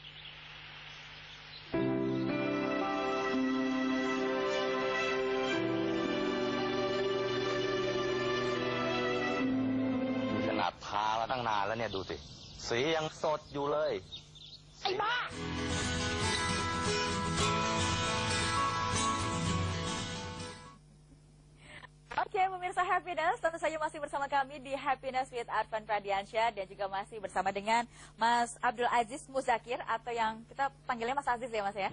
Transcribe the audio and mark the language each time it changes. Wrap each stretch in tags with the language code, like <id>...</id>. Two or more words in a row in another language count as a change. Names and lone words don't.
<th>ขนาดทามาตั้งนานแล้วเนี่ยดูสิสียังสดอยู่เลยไอ้บ้า</th> <id>Oke, pemirsa Happiness, tentu saja masih bersama kami di Happiness with Arvan Pradiansyah dan juga masih bersama dengan Mas Abdul Aziz Muzakir atau yang kita panggilnya Mas Aziz ya Mas ya?</id>